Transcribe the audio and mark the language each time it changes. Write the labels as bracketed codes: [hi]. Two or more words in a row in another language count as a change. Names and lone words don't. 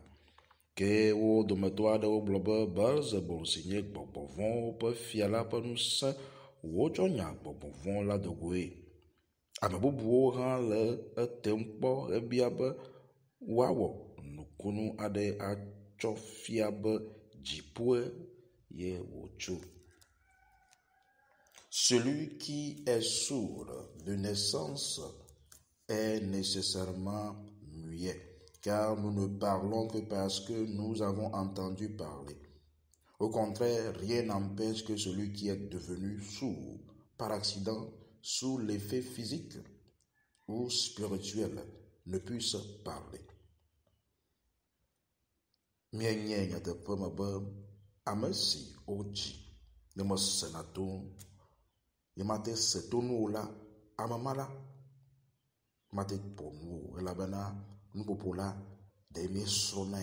[ee] Ke wo dometɔ aɖewo gblɔ be Belzebul si nye gbɔgbɔ vɔ̃wo ƒe fia la ƒe ŋusẽ wotsɔ nya gbɔgbɔ vɔ̃ la do goe. Ame bubuwo hã le etem kpɔ hebia be woawɔ nukunu aɖe atsɔ fia be dziƒoe ye wòtso. [fr] Celui qui est sourd de naissance est nécessairement muet, car nous ne parlons que parce que nous avons entendu parler. Au contraire, rien n'empêche que celui qui est devenu sourd par accident, sous l'effet physique ou spirituel, ne puisse parler. [ee] Mienye nyateƒe me be ame si wodzi ne mesena to ye mate se to nuwo la, ame ma la mate ƒo nu o, elabena nuƒoƒo la ɖe miesrɔ̃nae.